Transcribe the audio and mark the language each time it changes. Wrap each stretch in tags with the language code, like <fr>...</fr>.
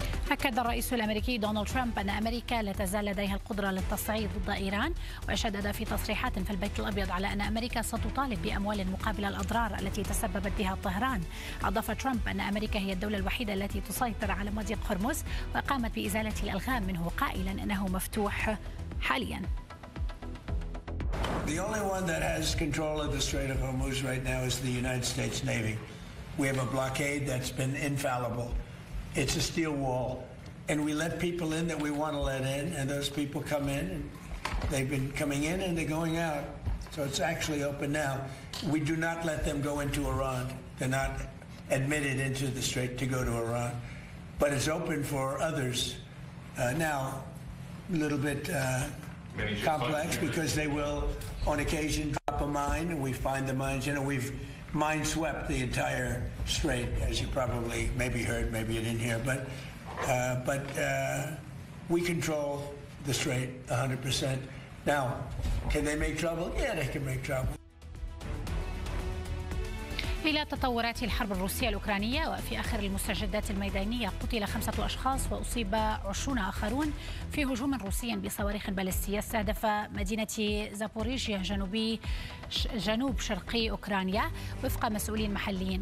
<ar>أكد الرئيس الأمريكي دونالد ترامب أن أمريكا لا تزال لديها القدرة للتصعيد ضد إيران، وشدد في تصريحات في البيت الأبيض على أن أمريكا ستطالب بأموال مقابل الأضرار التي تسببت بها طهران. أضاف ترامب أن أمريكا هي الدولة الوحيدة التي تسيطر على مضيق هرمز وقامت بإزالة الألغام منه، قائلا أنه مفتوح حاليا.</ar> <en>The only one that has control of the Strait of Hormuz right now is the United States Navy. We have a blockade that's been infallible. It's a steel wall, and we let people in that we want to let in, and those people come in, and they've been coming in and they're going out. So it's actually open now. We do not let them go into Iran. They're not admitted into the Strait to go to Iran. But it's open for others. Now, a little bit complex, because they will, on occasion, drop a mine, and we find the mines. You know, we've mine swept the entire strait, as you probably maybe heard, maybe you didn't hear, but we control the strait 100%. Now, can they make trouble? Yeah, they can make trouble.</en> <ar>إلى تطورات الحرب الروسية الأوكرانية، وفي آخر المستجدات الميدانية قتل 5 أشخاص وأصيب 20 آخرون في هجوم روسي بصواريخ باليستية استهدف مدينة زابوريجيا جنوب شرقي أوكرانيا وفق مسؤولين محليين.</ar>